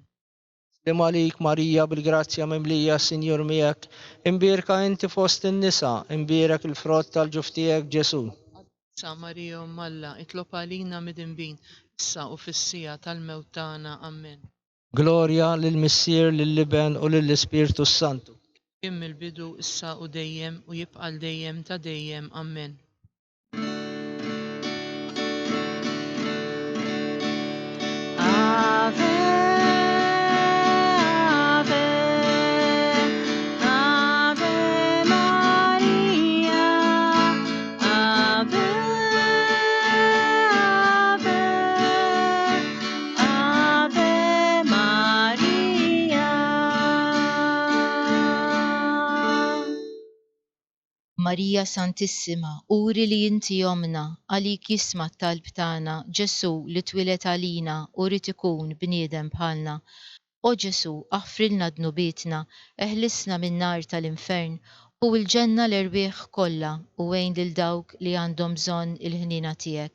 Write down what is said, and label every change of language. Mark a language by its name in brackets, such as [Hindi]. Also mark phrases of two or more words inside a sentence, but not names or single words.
[Maltese] Slim għalik Marija bil-grazzja mimlija Sinjur miegħek, imbierka inti fost in-nisa, imbierak il-frott tal-ġuf tiegħek Ġesu. Sa Marija Alla, itlob għalina mid-imbin, issa u fis-sija tal-mewt tagħna. Amen. Glorja lill-Missier, lill-Liben u lill-Ispirtu Santu. Kemm il-bidu issa u dejjem u jibqa' dejjem ta' dejjem. Amen. [Latin] Ave, Ave, Ave Maria, Ave, Ave, Ave Maria. [Maltese] Marija Santissima, uri li inti jomna, għalik jisma t-talb tagħna, Ġesu li twilet għalina u rid ikun bniedem bħalna. O Ġesu, aħfrilna dnubietna, eħlisna min-nar tal-infern, u l-ġenna l-erbieħ kollha u għejn lil dawk li għandhom bżonn il-ħnina tiegħek.